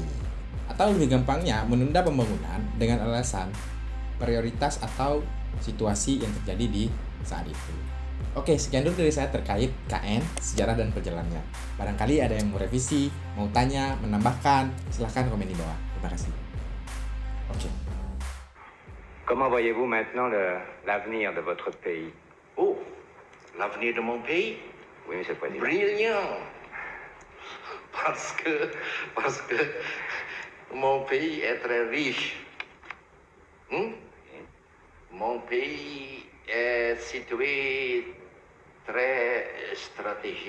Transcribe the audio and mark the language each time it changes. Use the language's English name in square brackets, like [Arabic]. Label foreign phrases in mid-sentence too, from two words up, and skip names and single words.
[Indonesian] Atau lebih gampangnya, menunda pembangunan dengan alasan prioritas atau situasi yang terjadi di saat itu. Oke, sekian dulu dari saya terkait KN, sejarah dan perjalanannya. Barangkali ada yang mau revisi, mau tanya, menambahkan, silahkan komen di bawah. Terima kasih. Oke. [French] Comment voyez-vous maintenant l'avenir de votre pays? Oh, l'avenir de mon pays? Oui, Monsieur le Président. Brillant. Parce que mon pays est très riche. Mon pays est situé très stratégique.